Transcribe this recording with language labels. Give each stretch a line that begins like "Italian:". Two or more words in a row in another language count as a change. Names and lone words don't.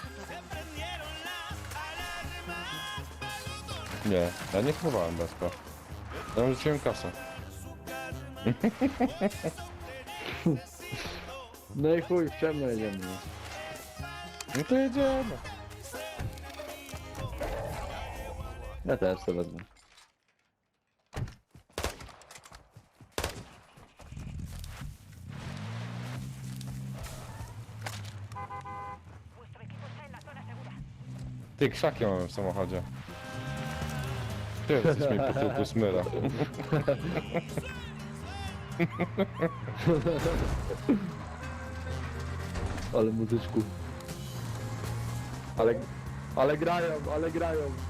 Polish: Nie, ja nie kupowałem bezpa. Ja rzuciłem kasę. No i chuj, w ciemno jedziemy. No to jedziemy. Ja też sobie wezmę.
Spanish: Vuestro equipo está en la zona segura.
Polish: Ty, krzaki mamy w samochodzie. Ty, jesteś mi po tyłku smyra. Ale muzyczku. Ale grają.